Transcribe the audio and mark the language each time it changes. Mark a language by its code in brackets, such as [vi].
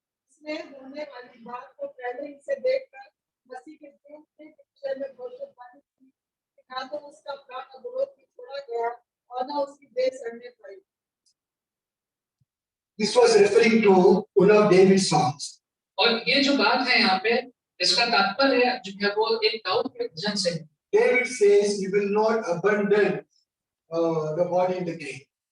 [hi] इसने होने वाली बात को पहले ही से देखकर मसीह के दिन के विषय में भविष्यवाणी की कि ना तो उसका प्राण अधोलोक में छोड़ा गया और न उसकी देह सड़ने पाई। [en] This was referring to one of David's songs. [hi] और ये जो बात है यहाँ पे इसका तात्पर्य जो है वो एक दाऊद के भजन से है। [en] David says he will not abandon the body in the grave.